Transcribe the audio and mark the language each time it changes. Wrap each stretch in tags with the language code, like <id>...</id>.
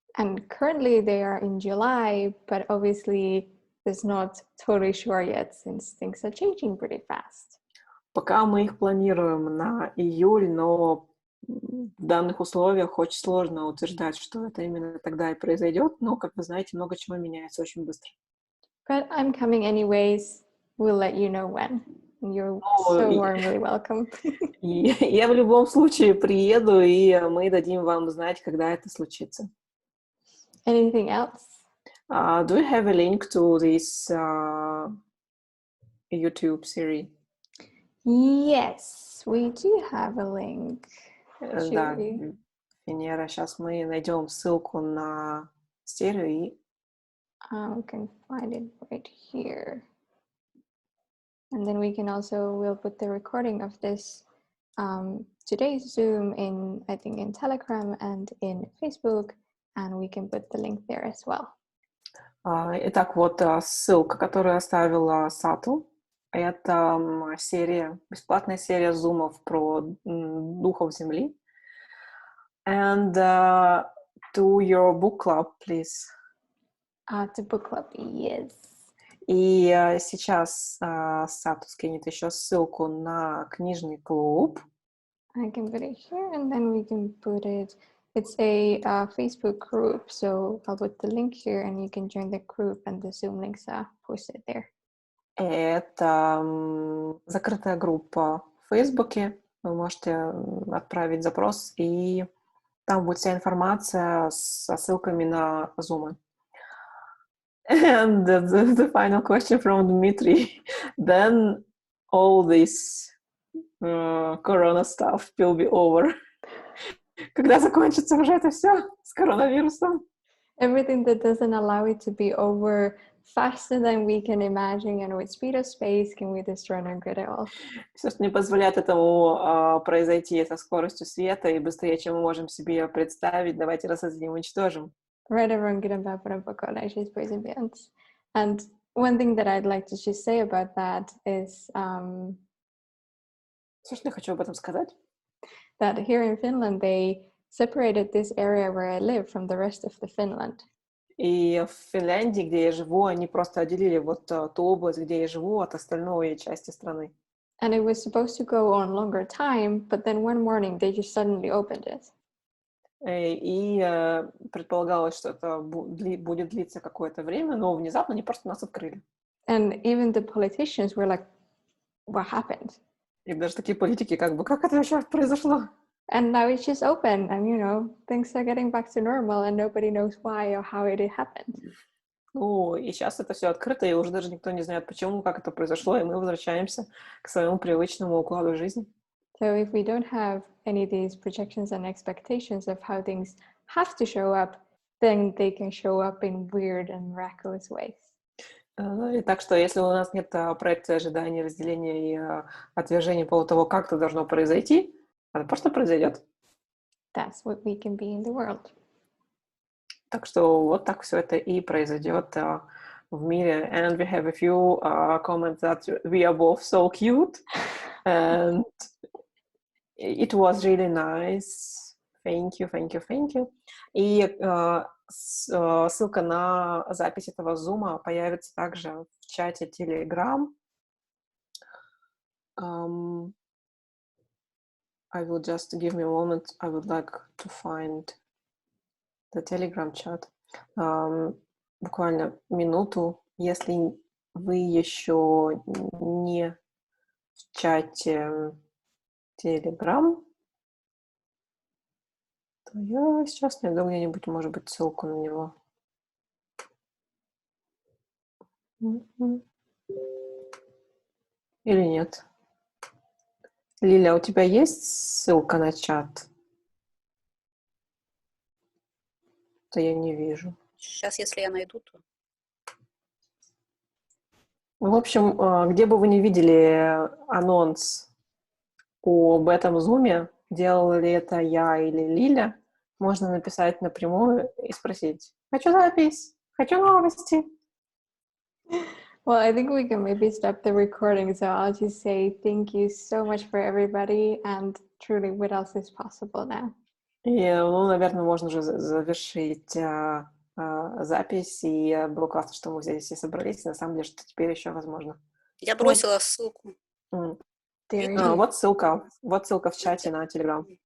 <en>And currently they are in July, but obviously it's not totally sure yet since things are changing pretty fast.</en> <ru>Пока мы их планируем на июль, но в данных условиях очень сложно утверждать, что это именно тогда и произойдет, но, как вы знаете, много чего меняется очень быстро.</ru> <en>But I'm coming anyways. We'll let you know when. You're so warmly welcome.</en> <ru>Я в любом случае приеду, и мы дадим вам знать, когда это случится.</ru> <en>Anything else? Do you have a link to this YouTube series? Yes, we do have a link.</en> <ru>Да, Венера, сейчас мы найдем ссылку на стерео и...</ru> <en>We can find it right here. And then we'll put the recording of this today's Zoom in, I think, in Telegram and in Facebook, and we can put the link there as well.</en> <ru>Итак, вот ссылка, которую оставила Сату. Это бесплатная серия зумов про духов Земли.</ru> <en>And to your book club, please. To book club, yes.</en> <ru>И сейчас Сату скинет еще ссылку на книжный клуб.</ru> <en>I can put it here, and then we can put it. It's a Facebook group, so I'll put the link here, and you can join the group, and the Zoom links are posted there.</en> <ru>Это закрытая группа в Фейсбуке. Вы можете отправить запрос, и там будет вся информация со ссылками на Zoom.</ru> <en>And the final question from Dmitry. Then all this corona stuff will be over.</en> <ru>Когда закончится уже это все с коронавирусом?</ru> <en>Everything that doesn't allow it to be over faster than we can imagine and with speed of space can we destroy our grid at all.</en> <ru>Все, что не позволяет этому произойти со скоростью света и быстрее, чем мы можем себе представить, давайте рассадим, уничтожим.</ru> <en>And one thing that I'd like to just say about that is</en> <ru>Все, что я хочу об этом сказать,</ru> <en>that here in Finland they separated this area where I live from the rest of the Finland.</en> <ru>И в Финляндии, где я живу, они просто отделили вот ту область, где я живу, от остальной части страны.</ru> <en>And it was supposed to go on longer time, but then one morning they just suddenly opened it.</en> <ru>И предполагалось, что это будет длиться какое-то время, но внезапно они просто нас открыли.</ru> <en>And even the politicians were like, what happened?</en> <ru>И даже такие политики, как это вообще произошло?</ru> <en>And now it's just open, and things are getting back to normal, and nobody knows why or how it happened.</en> <ru>Ну, и сейчас это все открыто, и уже даже никто не знает, почему, как это произошло, и мы возвращаемся к своему привычному укладу жизни.</ru> <en>So if we don't have any of these projections and expectations of how things have to show up, then they can show up in weird and miraculous ways.</en> <ru>И так что, если у нас нет проекции ожиданий, разделения и отвержения по поводу того, как это должно произойти, это просто произойдет.</ru> <en>That's what we can be in the world.</en> <ru>Так что вот так все это и произойдет в мире.</ru> <en>And we have a few comments that we are both so cute. And it was really nice. Thank you, thank you, thank you.</en> <ru>И ссылка на запись этого зума появится также в чате Telegram.</ru> <en>I will just give me a moment. I would like to find the Telegram chat.</en> <ru>Буквально минуту. Если вы еще не в чате Telegram, то я сейчас найду где-нибудь, может быть, ссылку на него. Или нет? Лиля, у тебя есть ссылка на чат? То я не вижу. Сейчас, если я найду, то... В общем, где бы вы не видели анонс об этом зуме, делала ли это я или Лиля, можно написать напрямую и спросить: «Хочу запись, хочу новости».</ru> <en>Well, I think we can maybe stop the recording, so I'll just say thank you so much for everybody, and truly, what else is possible now?</en> <ru>И, наверное, можно уже завершить запись, и было классно, что мы здесь все собрались, и на самом деле, что теперь еще возможно. Я бросила ссылку. Вот ссылка в чате на Telegram.</ru>